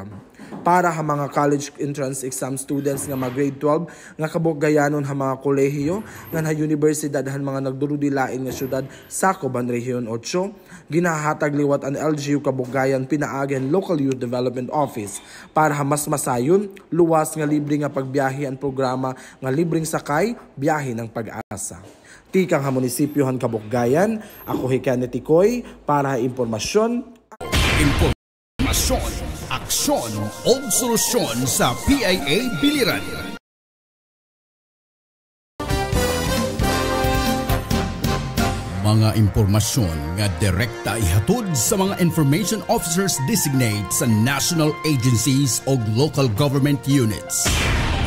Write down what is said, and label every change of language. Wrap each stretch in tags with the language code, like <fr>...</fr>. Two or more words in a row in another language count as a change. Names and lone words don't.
<war>Para ha mga</war> <en>college entrance exam students</en> <war>nga mga grade 12 nga kabuggayanon ha mga kolehiyo nga ha universidad han mga nagdurudilain nga syudad sa Coban Region 8, ginahatag liwat ang LGU Kabuggayan pinaagihan Local Youth Development Office para ha mas masayon luwas nga libre nga pagbiyahe ang programa nga</war> <tl>libreng sakay biyahe ng pag-asa.</tl> <war>Tikang ha munisipyo han Kabuggayan, ako Hikane Tikoy para ha impormasyon,</war> <ceb>aksyon o solusyon sa PIA Biliran. Mga impormasyon nga direkta ihatod sa mga</ceb> <en>information officers designate</en> <ceb>sa</ceb> <en>national agencies</en> <ceb>o</ceb> <en>local government units.</en>